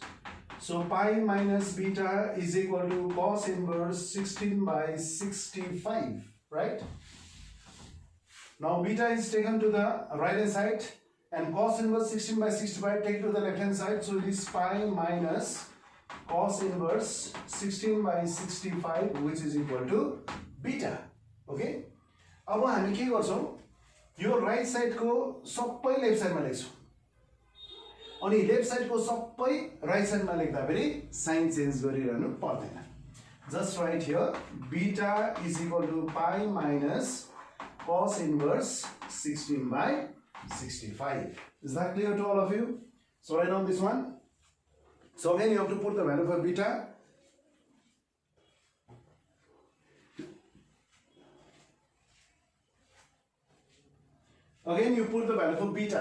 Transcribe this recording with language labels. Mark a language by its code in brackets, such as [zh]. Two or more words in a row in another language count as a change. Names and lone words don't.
[en] So pi minus beta is equal to cos inverse 16 by 65. Right. Now beta is taken to the right hand side and cos inverse 16 by 65 take to the left hand side. So it is pi minus cos inverse 16 by 65 which is equal to beta. Okay. [ne] अब हामी के गर्छौं यो [en] right side [ne] को सबै लेफ्ट साइडमा लेख्छौं अनि [en] left side [ne] को सबै राइट साइडमा लेख्दा फेरि [en] sign change [ne] गरिरहनु पर्दैन. [en] just write here beta is equal to pi minus cos inverse 16 by 65. Is that clear to all of you? So write down this one. So again you have to put the value for beta. Again you put the value for beta.